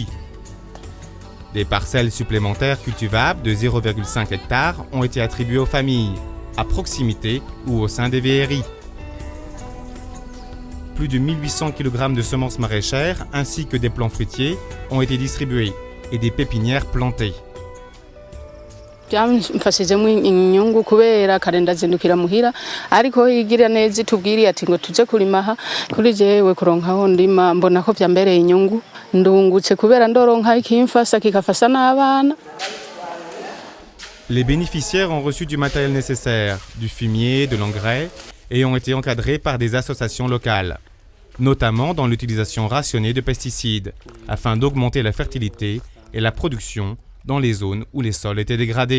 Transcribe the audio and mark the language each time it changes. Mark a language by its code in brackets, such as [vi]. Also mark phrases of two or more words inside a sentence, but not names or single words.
[fr] Des parcelles supplémentaires cultivables de 0,5 hectares ont été attribuées aux familles, à proximité ou au sein des VRI. Plus de 1800 kg de semences maraîchères ainsi que des plants fruitiers ont été distribués et des pépinières plantées. [rn] byamfashijemo inyungu kubera kare ndazindukira muhira ariko igira neza itubwiriye ati ngo tuje kurima aha kuri jewe kuronkaho ndima mbona ko byambereye inyungu ndungutse kubera ndoronka ikimfasa kikafasa n'abana. [fr] Les bénéficiaires ont reçu du matériel nécessaire, du fumier, de l'engrais et ont été encadrés par des associations locales, notamment dans l'utilisation rationnée de pesticides, afin d'augmenter la fertilité et la production dans les zones où les sols étaient dégradés.